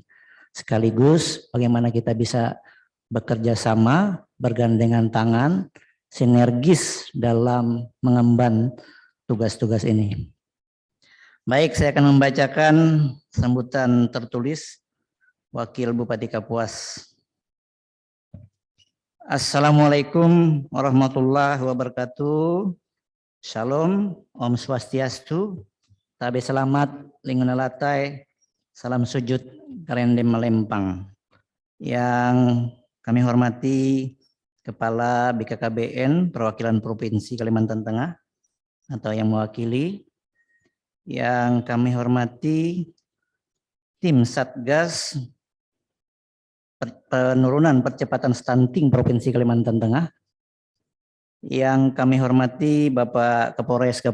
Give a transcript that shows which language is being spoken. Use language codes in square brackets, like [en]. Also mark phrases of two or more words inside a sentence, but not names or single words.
[id] Sekaligus bagaimana kita bisa bekerja sama, bergandengan tangan, sinergis dalam mengemban tugas-tugas ini. Baik, saya akan membacakan sambutan tertulis Wakil Bupati Kapuas. [ar] السلام عليكم ورحمة الله وبركاته. [id] Shalom, [ban] Om Swastiastu, [id] Tabe selamat, linguna latai, salam sujud, karendem melempang. Yang kami hormati Kepala BKKBN Perwakilan Provinsi Kalimantan Tengah atau yang mewakili, yang kami hormati tim Satgas Penurunan Percepatan Stunting Provinsi Kalimantan Tengah, yang kami hormati Bapak Kapolres Kapuas